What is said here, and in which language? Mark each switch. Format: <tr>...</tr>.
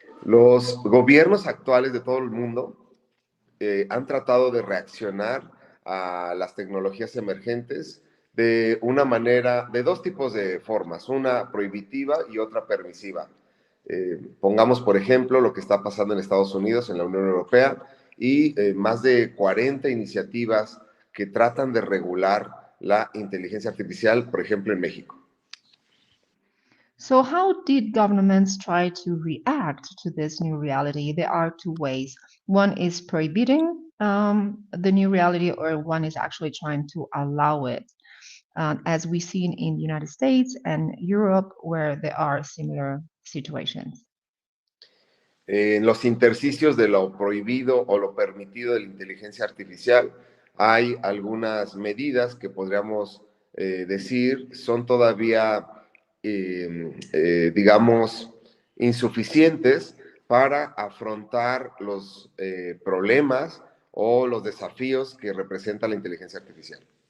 <es>Los gobiernos actuales de todo el mundo han tratado de reaccionar a las tecnologías emergentes de una manera, de dos tipos de formas, una prohibitiva y otra permisiva. Pongamos, por ejemplo, lo que está pasando en Estados Unidos, en la Unión Europea, y más de 40 iniciativas que tratan de regular la inteligencia artificial, por ejemplo, en México.</es> <en>So how did governments try to react to this new reality? There are two ways. One is prohibiting the new reality, or one is actually trying to allow it, as we've seen in the United States and Europe, where there are similar situations.</en> <es>En los intersticios de lo prohibido o lo permitido de la inteligencia artificial, hay algunas medidas que podríamos decir son todavía, digamos, insuficientes para afrontar los problemas o los desafíos que representa la inteligencia artificial.</es>